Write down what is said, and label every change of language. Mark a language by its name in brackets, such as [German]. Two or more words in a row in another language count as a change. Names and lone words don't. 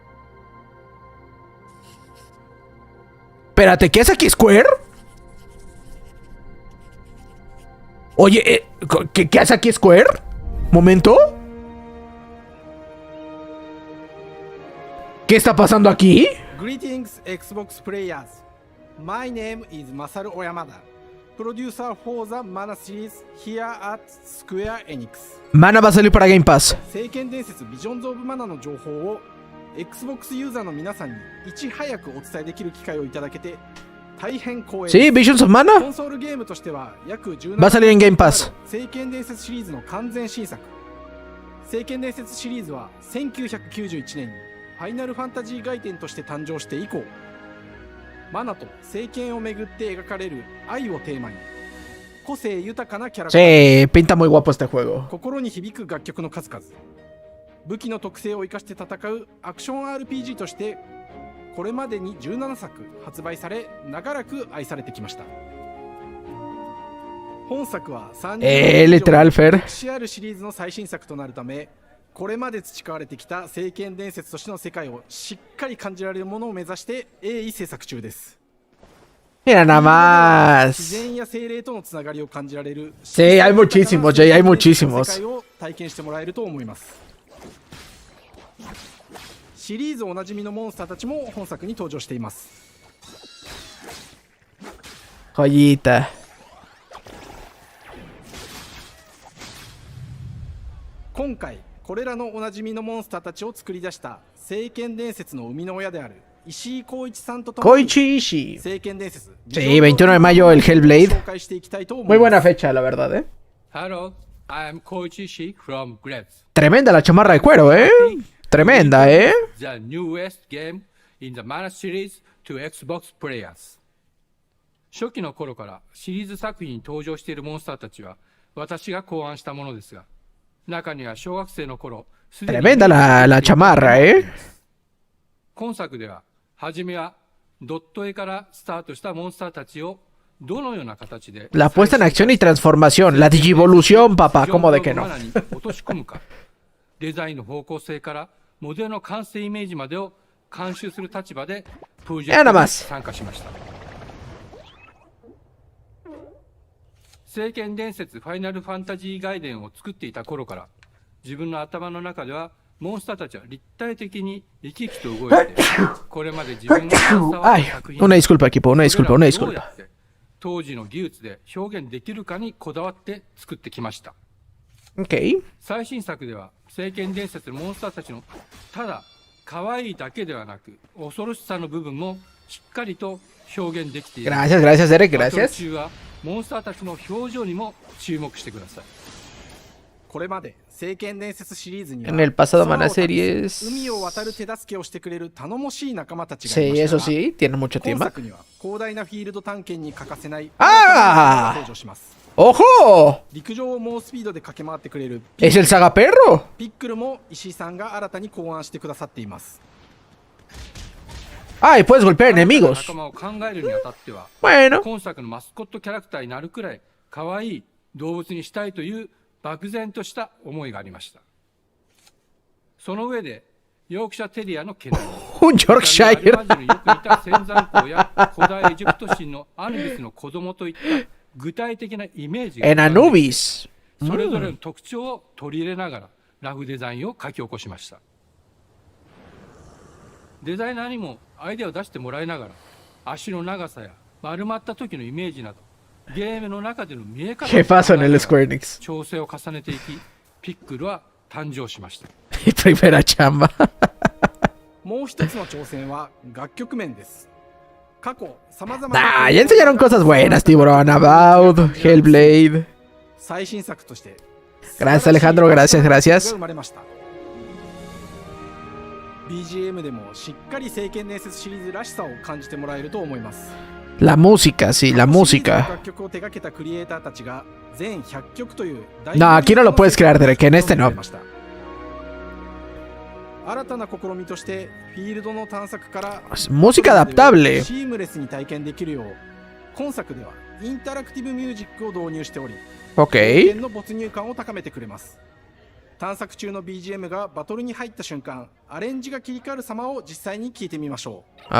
[Spanish] Espérate, ¿qué hace aquí Square? Oye, ¿qué hace aquí Square? ¿Momento? ¿Qué está pasando aquí? [English] Greetings, Xbox players. My name is Masaru Oyamada, producer for the Mana series here at Square Enix. [Spanish] Mana va a salir para Game Pass. [Japanese] 聖剣伝説 Visions of Mana の情報を Xbox ユーザーの皆さんにいち早くお伝えできる機会をいただけて大変光栄です。 [Spanish] Sí, Visions of Mana [Japanese] コンソールゲームとしては約17 [Spanish] va a salir en Game Pass. [Japanese] 聖剣伝説シリーズの完全新作。聖剣伝説シリーズは1991年にファイナルファンタジー外伝として誕生して以降、マナと聖剣をめぐって描かれる愛をテーマに個性豊かなキャラクター、 [Spanish] Sí, pinta muy guapo este juego. [Japanese] 心に響く楽曲の数々、武器の特性を生かして戦うアクション RPG としてこれまでに17作発売され長らく愛されてきました。本作は30年以上歴史あるシリーズの最新作となるため、これまで培われてきた聖剣伝説としての世界をしっかり感じられるものを目指して鋭意制作中です。 [Spanish] Mira nada más. [Japanese] 自然や精霊とのつながりを感じられる [Spanish] Sí, hay muchísimos, Jay, hay muchísimos. [Japanese] 世界を体験してもらえると思います。シリーズおなじみのモンスターたちも本作に登場しています。 [Spanish] Joyita. [Japanese] Konkai, これらのおなじみのモンスターたちを作り出した聖剣伝説の生みの親である石井浩一さんとともに Koichi Ishii. 聖剣伝説 [Spanish] Sí, 21 de mayo el Hellblade. Muy buena fecha, la verdad, ¿eh? [English] Hello, I am Koichi Ishii from Grabs. [Spanish] Tremenda la chamarra de cuero, ¿eh? Tremenda, ¿eh? [English] The newest game in the Mana series to Xbox players. [Japanese] 初期の頃からシリーズ作品に登場しているモンスターたちは私が考案したものですが、中には小学生の頃、 [Spanish] Tremenda la chamarra, ¿eh? [Japanese] 今作では、はじめはドット絵からスタートしたモンスターたちをどのような形で [Spanish] La puesta en acción y transformación, la digivolución, papá, ¿cómo de que no? [Japanese] 落とし込むか、デザインの方向性からモデルの完成イメージまでを監修する立場でプロジェクトに参加しました。聖剣伝説ファイナルファンタジー外伝を作っていた頃から自分の頭の中ではモンスターたちは立体的に生き生きと動いてこれまで自分が携わった作品 [Spanish] Una disculpa, equipo, una disculpa, una disculpa. [Japanese] 当時の技術で表現できるかにこだわって作ってきました。 Okay. 最新作では聖剣伝説のモンスターたちのただ可愛いだけではなく恐ろしさの部分もしっかりと表現できている。 [Spanish] Gracias, gracias, Derek, gracias. [Japanese] 中はモンスターたちの表情にも注目してください。これまで聖剣伝説シリーズには [Spanish] En el pasado Mana series. [Japanese] 海を渡る手助けをしてくれる頼もしい仲間たちが [Spanish] Sí, [Japanese] いました [Spanish] eso [Japanese] が [Spanish] sí, tiene mucho [Japanese] 今 [Spanish] tiempo. [Japanese] 作には広大なフィールド探検に欠かせない ¡Ah! 登場します。 [Spanish] ¡Ojo! [Japanese] 陸上を猛スピードで駆け回ってくれる [Spanish] ¿Es el Saga Perro? [Japanese] ピックルも石井さんが新たに考案してくださっています。 [Spanish] Ah, y puedes golpear enemigos. [Japanese] 仲間を考えるにあたっては、 [Spanish] Bueno. [Japanese] 今作のマスコットキャラクターになるくらい可愛い動物にしたいという漠然とした思いがありました。その上でヨークシャテリアの毛並み、 [Spanish] Un Yorkshire. [Japanese] よく似た仙山公や古代エジプト神のアヌビスの子供といった具体的なイメージが [Spanish] En Anubis. [Japanese] それぞれの特徴を取り入れながらラフデザインを書き起こしました。デザイナーにもアイデアを出してもらいながら足の長さや丸まった時のイメージなどゲームの中での見え方を [Spanish] ¿Qué pasó en el Square Enix? [Japanese] 調整を重ねていきピックルは誕生しました。 [Spanish] Mi primera chamba. [Japanese] もう一つの挑戦は楽曲面です。過去様々な [Spanish] Ah, ya enseñaron cosas buenas, Tiburón. [English] About, Hellblade. [Japanese] 最新作として [Spanish] Gracias, Alejandro. Gracias, gracias. [Japanese] 生まれました。 BGM でもしっかり聖剣伝説シリーズらしさを感じてもらえると思います。 [Spanish] La música, sí, la música. [Japanese] 楽曲を手掛けたクリエイターたちが全100曲という大 [Spanish] No, aquí no lo puedes crear, Derek. En este no. [Japanese] 新たな試みとしてフィールドの探索から [Spanish] Música adaptable. [Japanese] シームレスに体験できるよう今作ではインタラクティブミュージックを導入しており Ok. 体験の没入感を高めてくれます。探索中の BGM がバトルに入った瞬間アレンジが切り替わる様を実際に聞いてみましょう。